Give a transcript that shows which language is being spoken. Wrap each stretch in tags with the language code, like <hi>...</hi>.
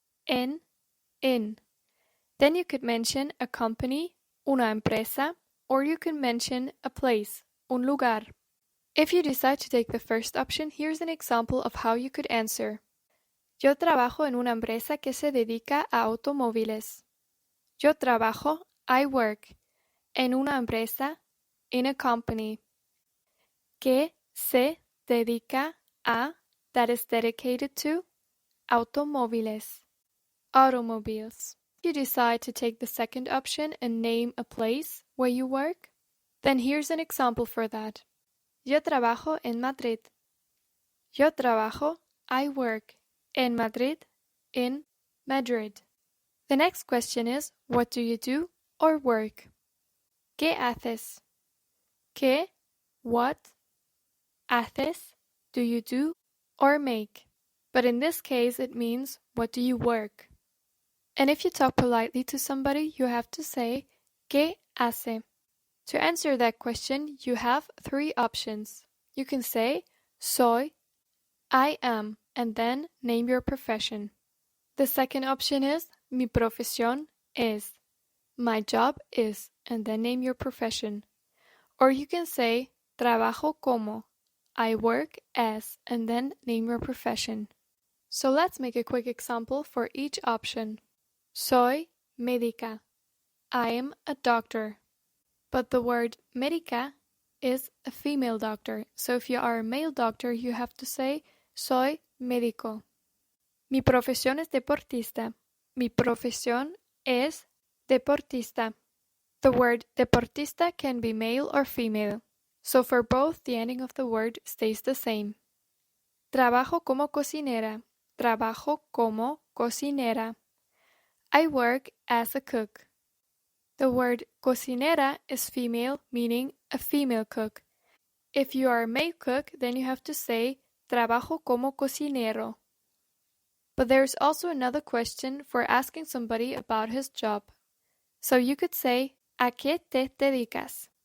<es>En,</es> <en>in. Then you could mention a company,</en> <es>una empresa,</es> <en>or you could mention a place,</en> <es>un lugar.</es> <en>If you decide to take the first option, here's an example of how you could answer.</en> <es>Yo trabajo en una empresa que se dedica a automóviles. Yo trabajo,</es> <en>I work,</en> <es>en una empresa,</es> <en>in a company,</en> <es>que se dedica a,</es> <en>that is dedicated to,</en> <es>automóviles,</es> <en>automobiles. If you decide to take the second option and name a place where you work, then here's an example for that.</en> <es>Yo trabajo en Madrid. Yo trabajo,</es> <en>I work,</en> <es>en Madrid,</es> <en>in Madrid. The next question is, what do you do or work?</en> <es>¿Qué haces? ¿Qué,</es> <en>what,</en> <es>haces,</es> <en>do you do or make? But in this case, it means, what do you work? And if you talk politely to somebody, you have to say,</en> <es>¿Qué hace?</es> <en>To answer that question, you have three options. You can say,</en> <es>soy,</es> <en>I am, and then name your profession. The second option is,</en> <es>mi profesión es,</es> <en>my job is, and then name your profession. Or you can say,</en> <es>trabajo como,</es> <en>I work as, and then name your profession. So let's make a quick example for each option.</en> <es>Soy médica.</es> <en>I am a doctor. But the word médica is a female doctor. So if you are a male doctor, you have to say,</en> <es>soy médico. Mi profesión es deportista. Mi profesión es deportista.</es> <en>The word deportista can be male or female. So for both, the ending of the word stays the same.</en> <es>Trabajo como cocinera. Trabajo como cocinera.</es> <en>I work as a cook. The word cocinera is female, meaning a female cook. If you are a male cook, then you have to say</en> <es>trabajo como cocinero.</es> <en>But there's also another question for asking somebody about his job. So you could say,</en> <es>¿A qué te dedicas?</es>